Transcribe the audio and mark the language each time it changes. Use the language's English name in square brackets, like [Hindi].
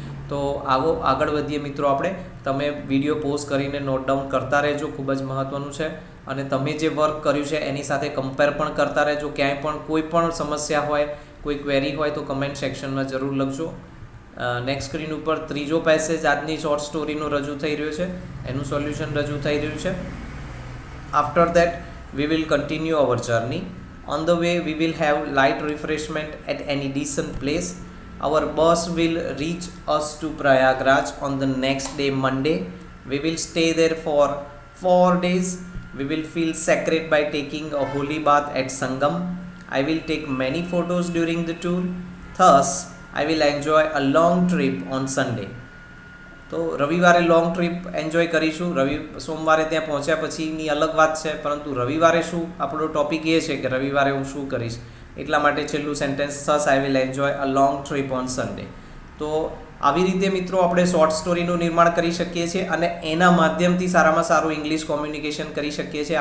[Gujarati] તો આવો આગળ વધીએ મિત્રો આપણે. તમે વિડીયો પોઝ કરીને નોટ ડાઉન કરતા રહેજો, ખૂબ જ મહત્ત્વનું છે. અને તમે જે વર્ક કર્યું છે એની સાથે કમ્પેર પણ કરતા રહેજો. ક્યાંય પણ કોઈ પણ સમસ્યા હોય કોઈ ક્વેરી હોય તો કમેન્ટ સેક્શનમાં જરૂર લખજો. નેક્સ્ટ સ્ક્રીન ઉપર ત્રીજો પેસેજ આજની શોર્ટ સ્ટોરીનું રજૂ થઈ રહ્યું છે, એનું સોલ્યુશન રજૂ થઈ રહ્યું છે. [English] After that we will continue our journey. On the way we will have light refreshment at any decent place. Our bus will reach us to Prayagraj on the next day, Monday. We will stay there for 4 days. We will feel sacred by taking a holy bath at Sangam. I will take many photos during the tour. Thus, I will enjoy a long trip on Sunday. [Gujarati] તો રવિવારે long trip enjoy કરીશું. સોમવારે ત્યાં પહોંચ્યા પછીની અલગ વાત છે, પરંતુ રવિવારે શું આપણો ટોપિક એ છે કે રવિવારે હું શું કરીશ, એટલા માટે છેલ્લું sentence [English] Thus I will enjoy a long trip on Sunday. [Gujarati] તો આવી રીતે મિત્રો આપણે શોર્ટ સ્ટોરીનું નિર્માણ કરી શકીએ છીએ અને એના માધ્યમથી સારામાં સારું ઇંગ્લિશ કોમ્યુનિકેશન કરી શકીએ છીએ.